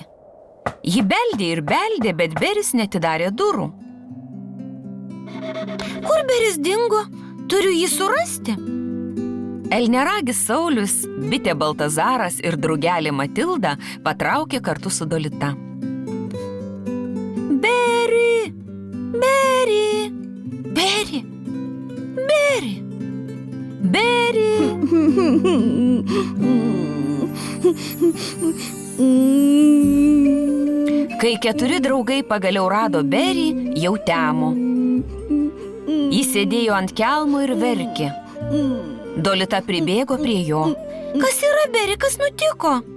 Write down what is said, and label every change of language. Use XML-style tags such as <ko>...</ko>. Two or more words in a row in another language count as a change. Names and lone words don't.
<lt>Ji beldė ir beldė, bet Beris neatidarė durų. Kur Beris dingo? Turiu jį surasti. Elniaragis Saulius, bitė Baltazaras ir drugelė Matilda patraukė kartu su Dolita. Beri! Beri! Beri! Beri! Beri! Kai 4 draugai pagaliau rado Berį, jau temo. Jis sėdėjo ant kelmo ir verkė. Dolita pribėgo prie jo. Kas yra, Beri, kas nutiko?</lt>